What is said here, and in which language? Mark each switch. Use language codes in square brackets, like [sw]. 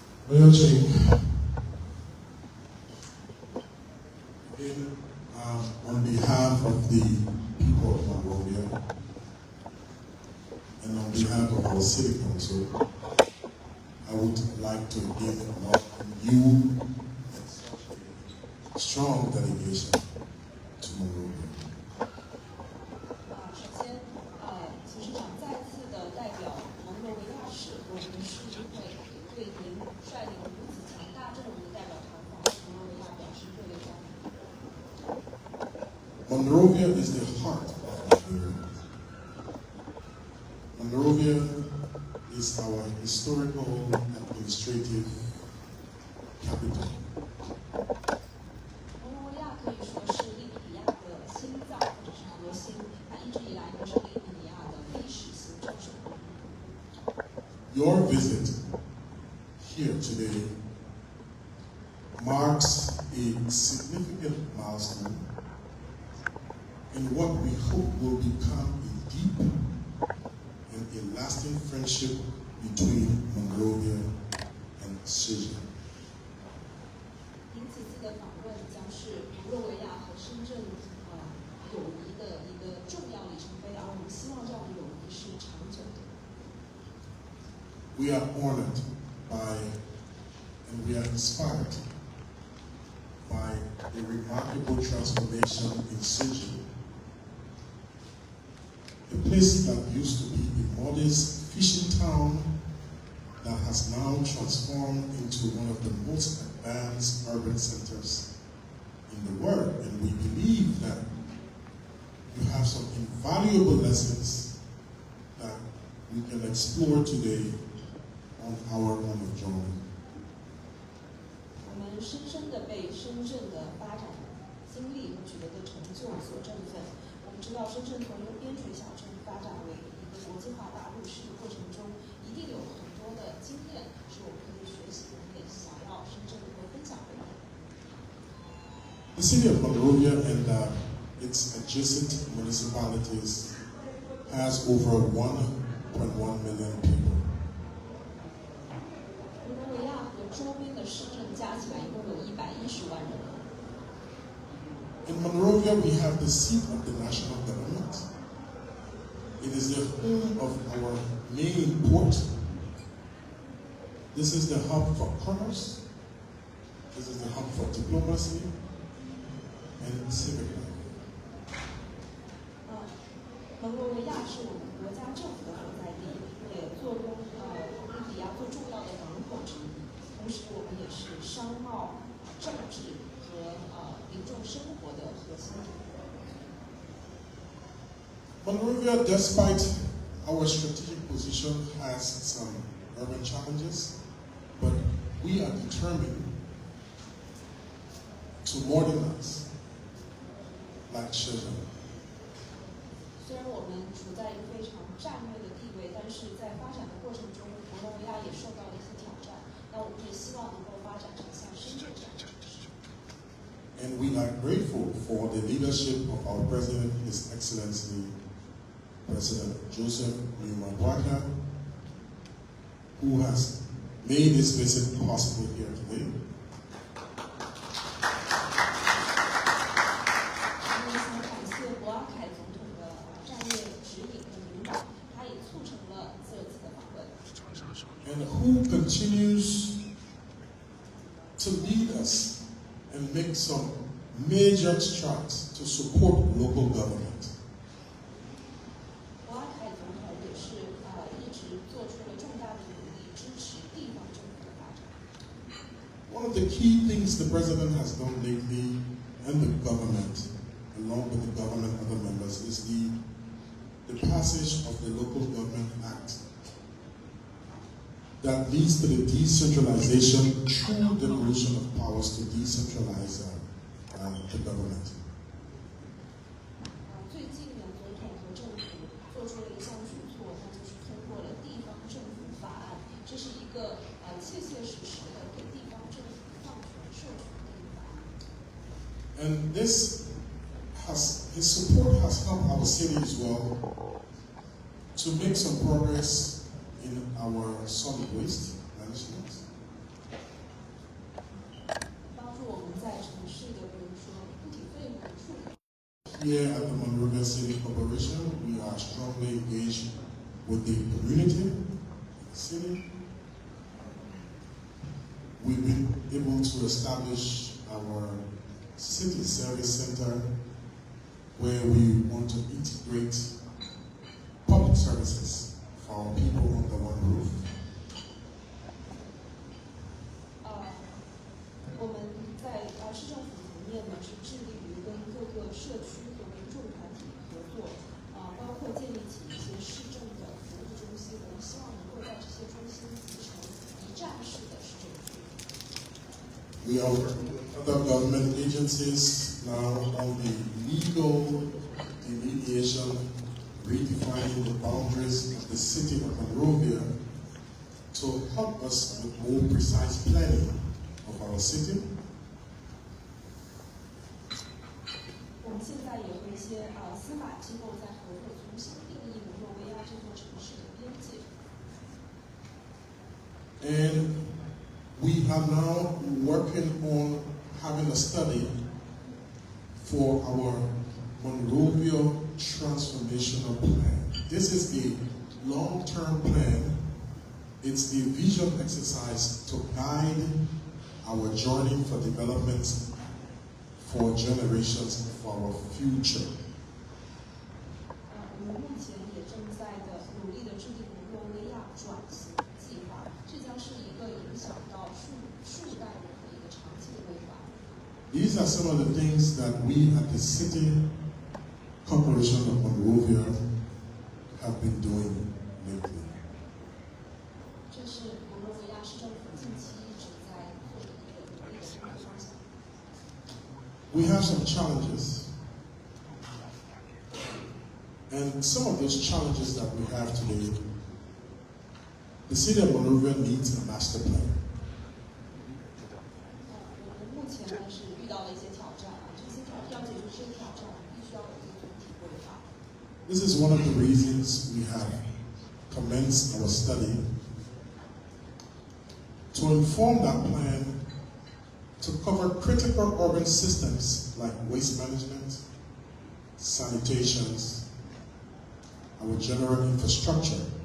[en] Mayor Ching, again, on behalf of the people of Monrovia and on behalf of our city council, I would like to again welcome you and such a strong delegation to Monrovia. [zh] 首先，董事长再次的代表蒙罗维亚市，我们市议会对您率领如此强大阵容的代表团访蒙罗维亚表示热烈欢迎。 [en] Monrovia is the heart of Nigeria. Monrovia is our historical administrative capital. [zh] 蒙罗维亚可以说是利比里亚的心脏或者是核心，它一直以来都是利比里亚的历史行政首都。 [en] Your visit here today marks a significant milestone in what we hope will become a deep and a lasting friendship between Monrovia and Syria. [zh] 您此次的访问将是蒙罗维亚和深圳友谊的一个重要里程碑，而我们希望这样的友谊是长久的。 [en] We are honored by and we are inspired by the remarkable transformation in Syria. A place that used to be a modest fishing town that has now transformed into one of the most advanced urban centers in the world. And we believe that you have some invaluable lessons that we can explore today on our journey. [zh] 我们深深地被深圳的发展经历和取得的成就所振奋。我们知道，深圳从一个边陲小镇发展为一个国际化大都市的过程中，一定有很多的经验是我们可以学习的，也想要深圳能够分享给我们。 [en] The city of Monrovia and its adjacent municipalities has over 1.1 million people. [zh] 蒙罗维亚和周边的市镇加起来一共有110万人。 [en] In Monrovia, we have the seat of the national government. It is the home of our main port. This is the hub for commerce. This is the hub for diplomacy and civic life. [zh] 蒙罗维亚是我们国家政府的所在地，也做工利比亚最重要的港口之一。同时，我们也是商贸、政治和民众生活的核心。 [en] Monrovia, despite our strategic position, has some urban challenges, but we are determined to modernize like Shenzhen. [zh] 虽然我们处在一个非常战略的地位，但是在发展的过程中，蒙罗维亚也受到了一些挑战。那我们也希望能够发展成像深圳这样的城市。 [en] And we are grateful for the leadership of our President, His Excellency President Joseph Numa-Boaka, who has made this visit possible here today. [zh] 我们想感谢博阿凯总统的战略指引和领导，他也促成了这次的访问。 [en] And who continues to lead us and make some major strides to support local government. [zh] 博阿凯总统也是一直做出了重大的努力，支持地方政府的发展。 [en] One of the key things the president has done lately, and the government, along with the government and other members, is the passage of the Local Government Act. that leads to the decentralization through devolution of powers to decentralize the government. [zh] 最近呢，总统和政府做出了一项举措，那就是通过了地方政府法案，这是一个切切实实的给地方政府放权授权的一个法案。 [en] And his support has helped our city as well to make some progress in our solid waste management. [zh] 帮助我们在城市的，比如说固体废物的处理。 [en] Here at the Monrovia City Corporation, we are strongly engaged with the community, the city. We've been able to establish our city service center where we want to integrate public services for our people under one roof. [zh] 我们在市政府层面呢，是致力于跟各个社区和民众团体合作，包括建立起一些市政的服务中心。我们希望能够在这些中心集成一站式的市政区。 [en] We are working with other government agencies now on the legal delineation, redefining the boundaries of the city of Monrovia to help us with more precise planning of our city. [zh] 我们现在也和一些司法机构在合作，重新定义蒙罗维亚这座城市的边界。 [en] And we are now working on having a study for our Monrovia Transformational Plan. This is a long-term plan. It's the vision exercise to guide our journey for development for generations for our future. [zh] 我们目前也正在努力的制定蒙罗维亚转型计划，这将是一个影响到数代人的一个长期的规划。 [en] These are some of the things that we at the City Corporation of Monrovia have been doing lately. [zh] 这是蒙罗维亚市政府近期一直在做的一个努力的方向。 [en] We have some challenges. And some of those challenges that we have today, the City of Monrovia needs a master plan. [zh] 我们目前呢是遇到了一些挑战这些要解决这些挑战，必须要有一个总体规划。 [en] This is one of the reasons we have commenced our study to inform that plan to cover critical urban systems like waste management, sanitations, our general infrastructure.